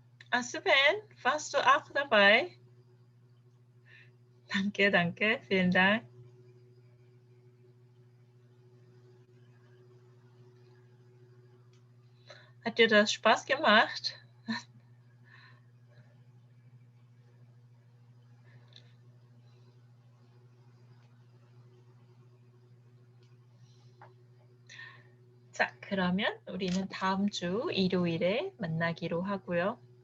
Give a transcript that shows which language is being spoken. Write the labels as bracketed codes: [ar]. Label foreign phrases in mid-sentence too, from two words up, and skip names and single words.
[de] Sven, warst du auch dabei? Danke, danke, vielen Dank. Hat dir das Spaß gemacht? [ko] 자, 그러면 우리는 다음 주 일요일에 만나기로 하고요.